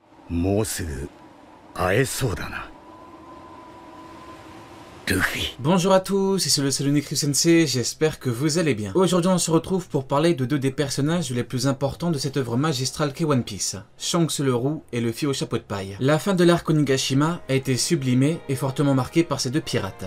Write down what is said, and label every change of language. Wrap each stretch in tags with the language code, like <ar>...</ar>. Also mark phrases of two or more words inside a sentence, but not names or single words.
<ja>もうすぐ会えそうだな。</ja> <fr>Bonjour à tous, ici le Salonic Sensei, j'espère que vous allez bien. Aujourd'hui on se retrouve pour parler de deux des personnages les plus importants de cette œuvre magistrale qu'est One Piece, Shanks le roux et Luffy au chapeau de paille. La fin de l'arc Onigashima a été sublimée et fortement marquée par ces deux pirates.</fr>